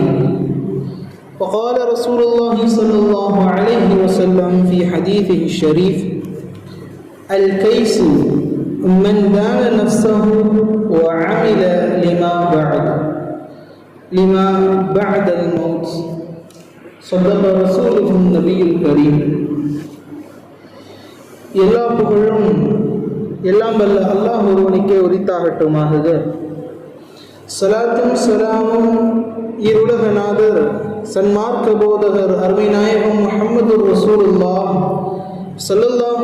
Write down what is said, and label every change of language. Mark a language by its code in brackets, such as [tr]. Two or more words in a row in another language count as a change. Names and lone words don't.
[ar] وقال رسول الله صلى الله عليه وسلم في حديثه الشريف الكيس من دان نفسه وعمل لما بعد الموت صدق رسوله النبي الكريم. [ta] எல்லா புகழும் எல்லாம் வல்ல அல்லாஹ் ஒருவனுக்கே உரித்தாகட்டுமாக. ஸலாத்தும் ஸலாமும் இருலகநாதர் சன்மார்க்க போதகர் அருமை நாயகம் முஹம்மது [ar] رسول الله صلى الله